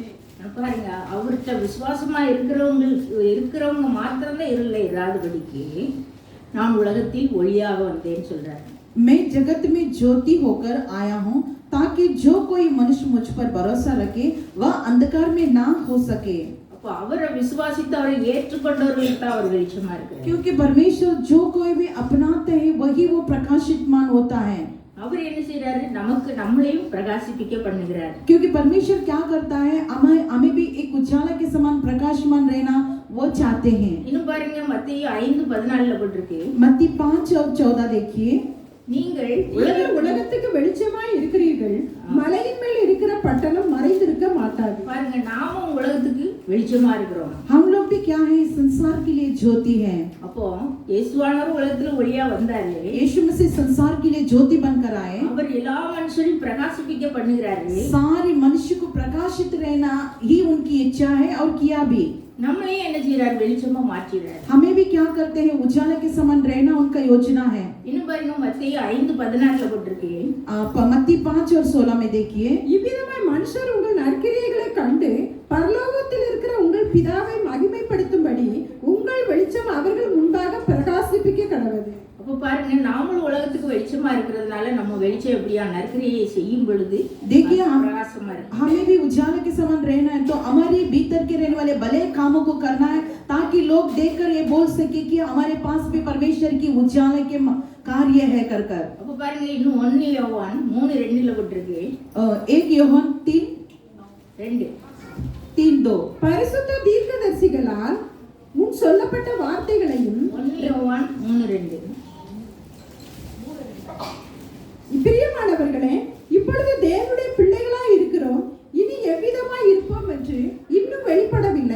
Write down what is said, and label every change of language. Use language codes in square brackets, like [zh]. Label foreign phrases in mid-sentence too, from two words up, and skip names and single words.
[ta] பாருங்க, அவர்கிட்ட விசுவாசமா இருக்கிறவங்க மாத்திரம்தான் இருளை இராதபடிக்கு நான் உலகத்தில் ஒளியாக வந்தேன்னு சொல்றாரு. [hi] मैं जगत में ज्योति होकर आया हूँ ताकि जो कोई मनुष्य मुझ पर भरोसा रखे वह अंधकार में ना हो सके। [ta] அப்போ அவரை விசுவாசித்து அவரை ஏற்றுக்கொண்டவர்களுக்கு தான் அவர் வெளிச்சமா இருக்கிறார். [hi] क्योंकि परमेश्वर जो कोई भी अपनाते हैं वही वो प्रकाशितमान होता है। [ta] அவர் என்ன செய்யறாரு? நமக்கு நம்மளையும் பிரகாசிப்பிக்க பண்ணுகிறார். [hi] क्योंकि परमेश्वर क्या करता है, हमें भी एक उजाला के समान प्रकाशमान रहना वो चाहते हैं। [ta] இன்னும் பாருங்க, மத்தேயு 5:14 போட்டிருக்கு. [hi] मत्ती 5:14 देखिए, [ta] நீங்கள் உலகத்துக்கு வெளிச்சமாய் இருக்கிறீர்கள், மலையின் மேல் இருக்கிற பட்டணம் மறைந்திருக்க மாட்டாது. பாருங்க, நாமும் உலகத்துக்கு வெளிச்சமா இருக்கிறோம். [hi] हम लोग भी क्या है, संसार के लिए ज्योति है। [ta] அப்போ இயேசுவானவர் உலகத்துல ஒளியா வந்தாரு, [hi] यीशु मसीह संसार के लिए ज्योति बनकर आए, [ta] அவர் எல்லா மனுஷரையும் பிரகாசிப்பிக்க பண்ணுகிறாரு. [hi] सारे मनुष्य को प्रकाशित रहना ही उनकी इच्छा है और किया भी। [ta] நம்மளையும் என்ன செய்யறாரு? வெளிச்சமா மாற்றிறாரு. [hi] हमें भी क्या करते हैं, उजाला के समान रहना उनका योजना है। [ta] இன்னும் பாருங்க, மத்தேயு 5:14 போட்டிருக்கு. [hi] मत्ती 5:16 में देखिए, [ta] இவ்விதமாய் மனுஷர் உங்கள் நற்கிரியைகளை கண்டு பரலோகத்தில் இருக்கிற உங்கள் பிதாவை மகிமைப்படுத்தும்படி உங்கள் வெளிச்சம் அவர்கள் முன்பாக பிரகாசிப்பிக்க கடவுது. அப்போ பாருங்க, நாமளும் உலகத்துக்கு வெளிச்சமா இருக்கிறதுனால நம்ம வெளிச்சம் எப்படியா நற்கிரியை செய்யும் பொழுது [hi] देखिए [ta] பிரகாசமா இருக்கு. [hi] हमें भी उजाला के समान रहना है, तो हमारे भीतर के रहने वाले भले कामों को करना है ताकि लोग देखकर ये बोल सके कि हमारे पास भी परमेश्वर की उजाला के कार्य है कर। [ta] அப்போ பாருங்க, இன்னும் 1 யோவான் 3:2 போட்டிருக்கு. 1 யோவான் 3:2 பரிசுத்த தீர்க்கதரிசிகளால் முன் சொல்லப்பட்ட வார்த்தைகளையும் 1 யோவான் 3:2. பிரியமானவர்களே, இப்பொழுது தேவனுடைய பிள்ளைகளாய் இருக்கிறோம், இனி எவ்விதமாய் இருப்போம் என்று இன்னும் வெளிப்படவில்லை.